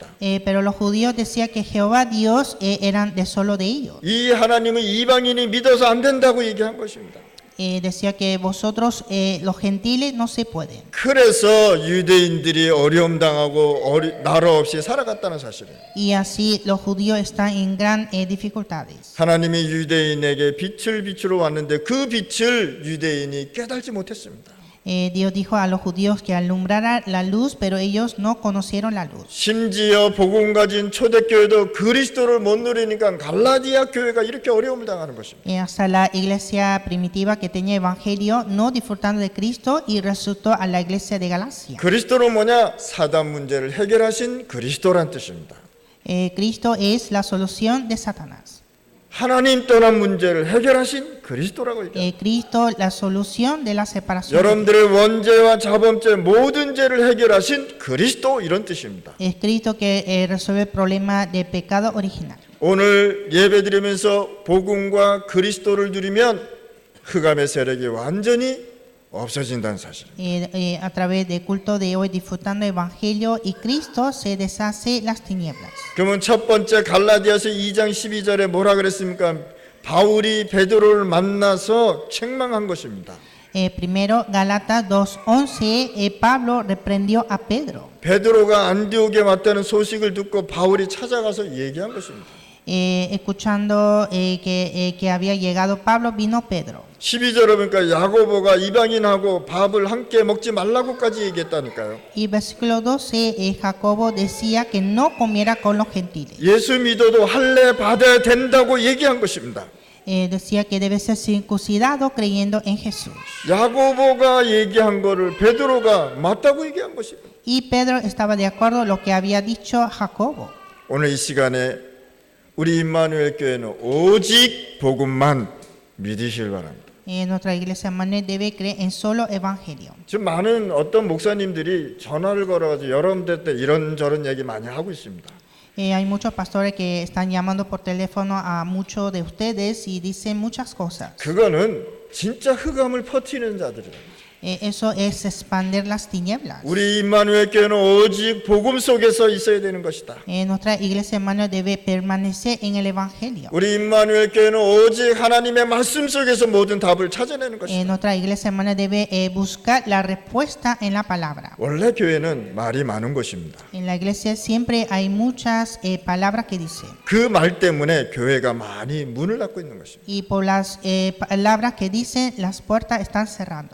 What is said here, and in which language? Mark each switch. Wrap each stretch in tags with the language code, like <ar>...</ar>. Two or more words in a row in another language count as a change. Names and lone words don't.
<es>Pero los judíos decían que Jehová Dios eran de solo de ellos.</es> <ko>이 하나님은 이방인이 믿어서 안 된다고 얘기한 것입니다.</ko> <es>Decía que vosotros los gentiles no se pueden.</es> <ko>그래서 유대인들이 어려움 당하고 나라 없이 살아갔다는 사실이에요.</ko> <es>Y así los judíos están en gran dificultades.</es> <ko>하나님이 유대인에게 빛을 비추러 왔는데 그 빛을 유대인이 깨달지 못했습니다.</ko> <es>Dios dijo a los judíos que alumbrara la luz, pero ellos no conocieron la luz.</es> <ko>심지어 복음 가진 초대교회도 그리스도를 못 누리니까 갈라디아 교회가 이렇게 어려움을 당하는 것입니다.</ko> <es>Hasta la iglesia primitiva que tenía evangelio no disfrutando de Cristo y resultó a la iglesia de Galacia.</es> <ko>그리스도는 뭐냐? 사단 문제를 해결하신 그리스도란 뜻입니다.</ko> <es>Cristo es la solución de Satanás.</es> <ko>하나님 떠난 문제를 해결하신 그리스도라고 얘기합니다.</ko> <es>Cristo la solución de la separación.</es> <ko>여러분들의 원죄와 자범죄 모든 죄를 해결하신 그리스도 이런 뜻입니다.</ko> <es>Es Cristo que resuelve el problema de pecado original.</es> <ko>오늘 예배드리면서 복음과 그리스도를 누리면 흑암의 세력이 완전히 없어진다는 사실.</ko> <es>A través del culto de hoy disfrutando el evangelio y Cristo se deshace las tinieblas.</es> <ko>그러면 첫 번째 갈라디아서 2장 12절에 뭐라 그랬습니까? 바울이 베드로를 만나서 책망한 것입니다.</ko> <es>Primero Gálatas 2:11 Pablo reprendió a Pedro.</es> <ko>베드로가 안디옥에 왔다는 소식을 듣고 바울이 찾아가서 얘기한 것입니다.</ko> <es>Escuchando que había llegado Pablo, vino Pedro.</es> <ko>12절에 보니까 야고보가 이방인하고 밥을 함께 먹지 말라고까지 얘기했다니까요.</ko> <es>Y versículo 12 Jacobo decía que no comiera con los gentiles.</es> <ko>예수 믿어도 할례 받아야 된다고 얘기한 것입니다.</ko> <es>Decía que debe ser circuncidado creyendo en Jesús.</es> <ko>야고보가 얘기한 거를 베드로가 맞다고 얘기한 것입니다.</ko> <es>Y Pedro estaba de acuerdo con lo que había dicho Jacobo.</es> <ko>오늘 이 시간에 우리 임마누엘 교회는 오직 복음만 믿으시길 바랍니다.</ko> <es>Nuestra iglesia hermana debe creer en solo evangelio.</es> <ko>지금 많은 어떤 목사님들이 전화를 걸어가지고 여러분들 이런저런 얘기 많이 하고 있습니다.</ko> <es>Hay muchos pastores que están llamando por teléfono a muchos de ustedes y dicen muchas cosas.</es> <ko>그거는 진짜 흑암을 퍼뜨리는 자들이에요.</ko> <es>Eso es expandir las tinieblas.</es> <ko>우리 임마누엘 교회는 오직 복음 속에서 있어야 되는 것이다.</ko> <es>Nuestra iglesia hermana debe permanecer en el evangelio.</es> <ko>우리 임마누엘 교회는 오직 하나님의 말씀 속에서 모든 답을 찾아내는 것이다.</ko> <es>Nuestra iglesia hermana debe buscar la respuesta en la palabra.</es> <ko>원래 교회는 말이 많은 것입니다.</ko> <es>En la iglesia siempre hay muchas palabras que dicen.</es> <ko>그 말 때문에 교회가 많이 문을 닫고 있는 것입니다.</ko> <es>Y por las palabras que dicen, las puertas están cerrando.</es>